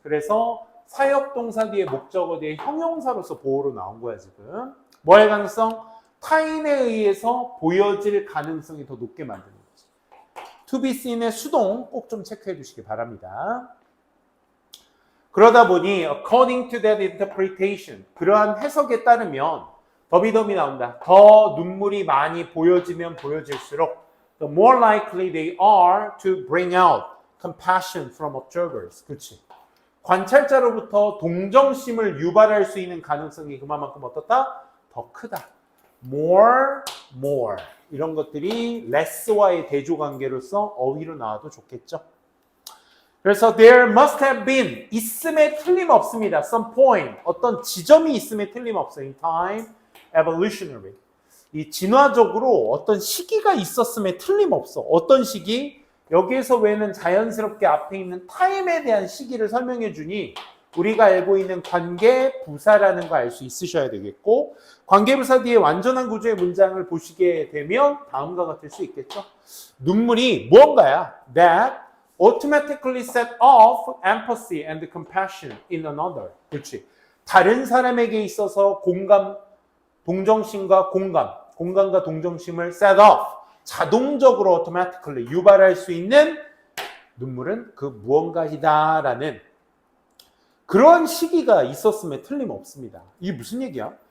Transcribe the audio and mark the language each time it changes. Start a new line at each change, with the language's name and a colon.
Korean: 그래서 사역동사 뒤에 목적어 뒤에 형용사로서 보호로 나온 거야 지금. 뭐 할 가능성? 타인에 의해서 보여질 가능성이 더 높게 만드는 거지. to be seen의 수동 꼭 좀 체크해 주시기 바랍니다. 그러다 보니
English: according to that interpretation,
Korean: 그러한 해석에 따르면 더비더비 나온다. 더 눈물이 많이 보여지면 보여질수록
English: the more likely they are to bring out compassion from observers.
Korean: 그렇지. 관찰자로부터 동정심을 유발할 수 있는 가능성이 그만큼 어떻다? 더 크다. more. 이런 것들이 less와의 대조관계로서 어휘로 나와도 좋겠죠. 그래서
English: there must have been,
Korean: 있음에 틀림없습니다.
English: some point,
Korean: 어떤 지점이 있음에 틀림없어요.
English: in time, evolutionary.
Korean: 이 진화적으로 어떤 시기가 있었음에 틀림없어. 어떤 시기? 여기에서 왜는 자연스럽게 앞에 있는 타임에 대한 시기를 설명해 주니 우리가 알고 있는 관계 부사라는 거 알 수 있으셔야 되겠고, 관계 부사 뒤에 완전한 구조의 문장을 보시게 되면 다음과 같을 수 있겠죠. 눈물이 무언가야.
English: that automatically set off empathy and compassion in another.
Korean: 그렇지. 다른 사람에게 있어서 동정심과 공감과 동정심을 set off, 자동적으로 automatically 유발할 수 있는 눈물은 그 무언가이다라는 그런 시기가 있었음에 틀림없습니다. 이게 무슨 얘기야?